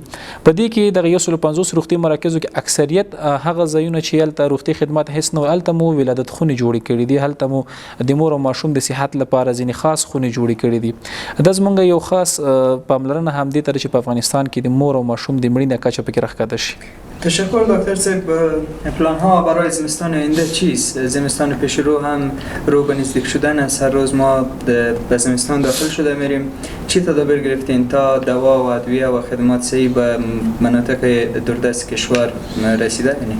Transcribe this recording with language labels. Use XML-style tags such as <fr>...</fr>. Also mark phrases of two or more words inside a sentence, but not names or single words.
<ps>په دې کې دغه 150 روغتي مراکزو کې اکثریت هغه ځایونه چې هلته روغتي خدمات هیڅ نه هلته مو ولادت خونې جوړې کړي دي. هلته مو د مور او ماشوم د صحت لپاره ځینې خاص خونې جوړې کړي دي. دا زموږ یو خاص پاملرنه هم دې ته چې په افغانستان کې د مور او ماشوم د مړینې کچه پکې راښکته شي.</ps> <fa>تشکر دکتر صاحب. پلان‌ها برای زمستان آینده چیست؟ زمستان پیش رو هم رو به نزدیک شدن است. هر روز ما به زمستان داخل شده میریم. چی تدابیر گرفتین تا دوا و ادویه و خدمات صحیح به مناطق دوردست کشور رسیده کنید؟</fa>